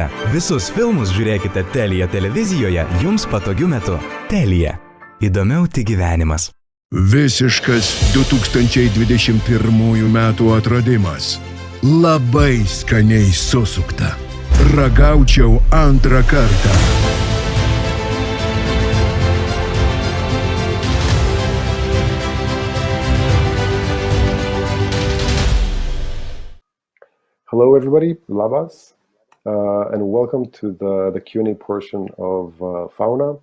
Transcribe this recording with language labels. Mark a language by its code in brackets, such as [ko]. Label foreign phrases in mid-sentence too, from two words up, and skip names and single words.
[lt] Visus filmus žiūrėkite Telia televizijoje jums patogiu metu. Telia. Įdomiau tik gyvenimas. Visiškas 2021 metų atradimas. Labai skaniai susukta. Ragaučiau antrą kartą. [en] Hello everybody, labas, and welcome to the Q&A portion of FAUNA.